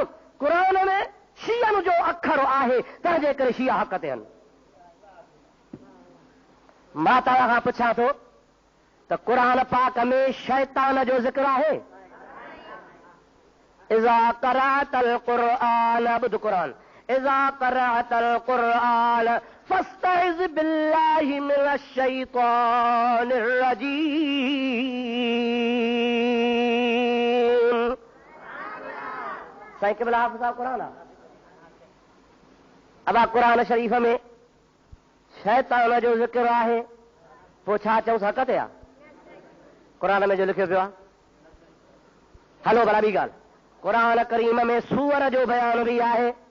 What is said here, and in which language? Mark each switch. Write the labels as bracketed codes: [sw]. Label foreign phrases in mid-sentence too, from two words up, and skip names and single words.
[sd] क़ुरान में शीयनि जो अखर आहे, तंहिंजे करे शिया हक़ ते आहिनि। मां तव्हां खां पुछां थो त क़ुरान पाक में शैतान जो ज़िक्र आहे? [ar] إذا قرأت القرآن, [sd] ॿुध क़ुरान, [ar] إذا قرأت القرآن فاستعذ بالله من الشيطان الرجيم. [sd] साईं क़िबला हाफ़िज़ साहब क़ुरान आहे। अब क़ुरान शरीफ़ में शैतान जो ज़िक्र आहे, पोइ छा चऊं हक़ ते आहे? कुरान में जो लिखियो पियो आहे। हलो भला ॿी ॻाल्हि, कुरान करीम में सूअर जो बयान बि आहे।